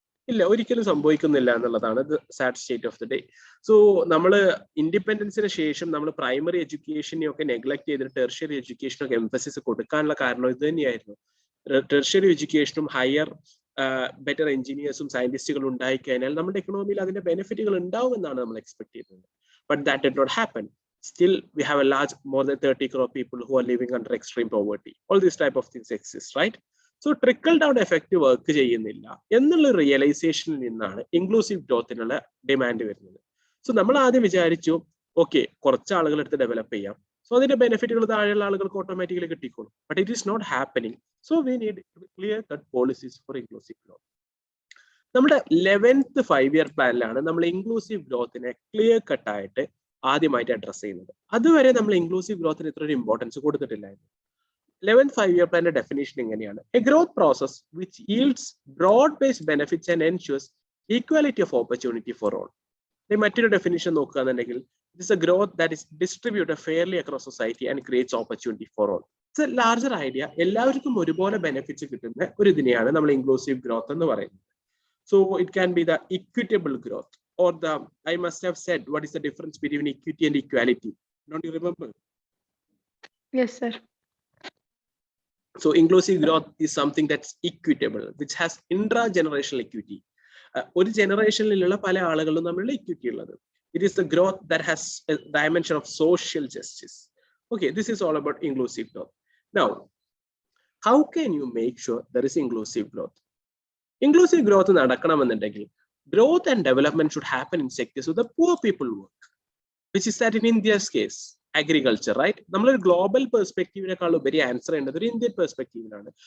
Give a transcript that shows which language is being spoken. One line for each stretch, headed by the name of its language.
Malayalam: ഇല്ല, ഒരിക്കലും സംഭവിക്കുന്നില്ല എന്നുള്ളതാണ് sad state of the day. So നമ്മൾ ഇൻഡിപെൻഡൻസിന് ശേഷം നമ്മൾ പ്രൈമറി എഡ്യൂക്കേഷനെ ഒക്കെ നെഗ്ലക്ട് ചെയ്തിട്ട് ടെർഷ്യറി എഡ്യൂക്കേഷനൊക്കെ എംഫസിസ് കൊടുക്കാനുള്ള കാരണം ഇത് തന്നെയായിരുന്നു. ടെർഷ്യറി എഡ്യൂക്കേഷനും ഹയർ ബെറ്റർ എഞ്ചിനീയേഴ്സും സയന്റിസ്റ്റുകളും ഉണ്ടായി കഴിഞ്ഞാൽ നമ്മുടെ എക്കണോമിയിൽ അതിന്റെ ബെനിഫിറ്റുകൾ ഉണ്ടാവുമെന്നാണ് നമ്മൾ എക്സ്പെക്ട് ചെയ്യുന്നത്.
English: But that did not happen. Still, we have a large, more than 30 crore people who are living under extreme poverty. All these type of things exist, right? So trickle down effect
Malayalam: work ചെയ്യുന്നില്ല എന്നുള്ള റിയലൈസേഷനിൽ നിന്നാണ് inclusive ഗ്രോത്തിനുള്ള demand വരുന്നത്. So നമ്മൾ ആദ്യം വിചാരിച്ചു okay കുറച്ച് ആളുകൾ എടുത്ത് ഡെവലപ്പ് ചെയ്യാം, സോ അതിന്റെ ബെനിഫിറ്റുകൾ താഴെയുള്ള ആളുകൾക്ക് ഓട്ടോമാറ്റിക്കലി കിട്ടിക്കോളും.
English: But it is not happening. So we need clear cut policies for inclusive growth.
Malayalam: നമ്മുടെ 11th 5-year പ്ലാനിലാണ് നമ്മൾ ഇൻക്ലൂസീവ് ഗ്രോത്തിനെ ക്ലിയർ കട്ടായിട്ട് ആദ്യമായിട്ട് അഡ്രസ് ചെയ്യുന്നത്. അതുവരെ നമ്മൾ ഇൻക്ലൂസീവ് ഗ്രോത്തിന് ഇത്ര ഒരു importance കൊടുത്തിട്ടില്ലായിരുന്നു.
English: 11th 5-year plan definition ഇങ്ങനെയാണ്: a growth process which yields broad-based benefits and ensures equality of opportunity for all.
Malayalam: മറ്റൊരു ഡെഫിനിഷൻ നോക്കുകയാണെന്നുണ്ടെങ്കിൽ
English: it is a growth that is distributed fairly across society and creates opportunity for all. It's a larger idea.
Malayalam: എല്ലാവർക്കും ഒരുപോലെ benefits കിട്ടുന്ന ഒരു ഇതിനെയാണ് നമ്മൾ inclusive growth എന്ന് പറയുന്നത്.
English: So it can be the equitable growth, or the, I must have said, what is the difference between equity and equality? Don't you remember? Yes, sir. So inclusive growth is something that's equitable, which has intra-generational equity.
Malayalam: ഒരു ജനറേഷനിലുള്ള പല ആളുകളും തമ്മിലുള്ള equity ഉള്ളത്.
English: It is the growth that has a dimension of social justice. Okay, this is all about inclusive growth. Now, how can you make sure there is inclusive growth? Inclusive growth
Malayalam: നടക്കണമെന്നുണ്ടെങ്കിൽ
English: growth and development should happen in sectors where the poor people work, which is that in India's case, agriculture, right?
Malayalam: നമ്മളൊരു global പെർസ്പെക്റ്റീവിനേക്കാൾ ഉപരി answer ചെയ്യേണ്ടത് ഒരു Indian പെർസ്പെക്റ്റീവിലാണ്.